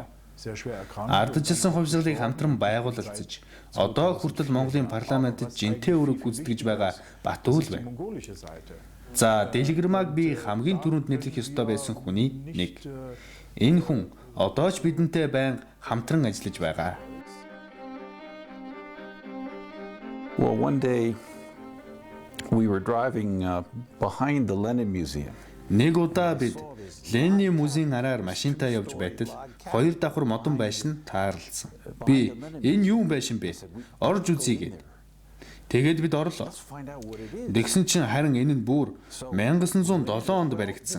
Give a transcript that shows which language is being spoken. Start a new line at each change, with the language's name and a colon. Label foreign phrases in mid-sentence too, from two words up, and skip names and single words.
Mongolian: Ардчилсан хувьсгалыг хамтран байгуулалцаж одоо хүртэл Монголын парламентд жинтэй үүрэг гүйцэтгэж байгаа Батүл байна. За Дэлгэрмаг би хамгийн түрүүнд нэрлэх ёстой байсан хүний нэг. Энэ хүн одоо ч бидэнтэй байнга хамтран ажиллаж байгаа.
English: Well, one day we were driving behind the Lenin Museum.
Mongolian: Нэг удаа бид Ленин музейн араар машинтаа явж байтал хоёр давхар модон байшин таарлалсан. Би энэ юу байшин бэ? Орж үзье гэв. Тэгээд бид орлоо. Тэгсэн чинь харин энэ нь бүр 1907 онд баригдсан.